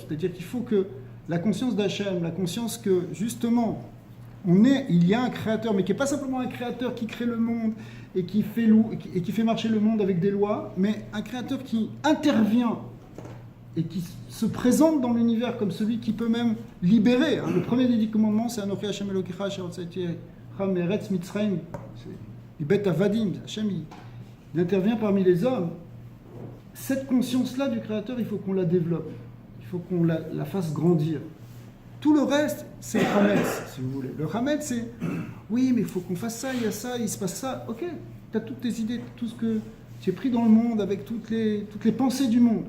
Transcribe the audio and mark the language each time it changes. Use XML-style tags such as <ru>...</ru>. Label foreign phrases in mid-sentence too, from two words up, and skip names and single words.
<fr>C'est-à-dire qu'il faut que la conscience d'Hachem, la conscience que justement il y a un créateur, mais qui n'est pas simplement un créateur qui crée le monde et qui fait marcher le monde avec des lois, mais un créateur qui intervient et qui se présente dans l'univers comme celui qui peut même libérer. Le premier des 10 commandements, c'est</fr> <he>אנכי השם אלהיך אשר הוצאתיך מארץ מצרים. מבית עבדים.</he> <fr>Hashem, il intervient parmi les hommes. Cette conscience-là du créateur, il faut qu'on la développe. Il faut qu'on la fasse grandir. Tout le reste, c'est le Hametz, si vous voulez. Le Hametz, c'est oui, mais il faut qu'on fasse ça, il y a ça, il se passe ça. Ok, tu as toutes tes idées, tout ce que tu es pris dans le monde avec toutes les pensées du monde.</fr>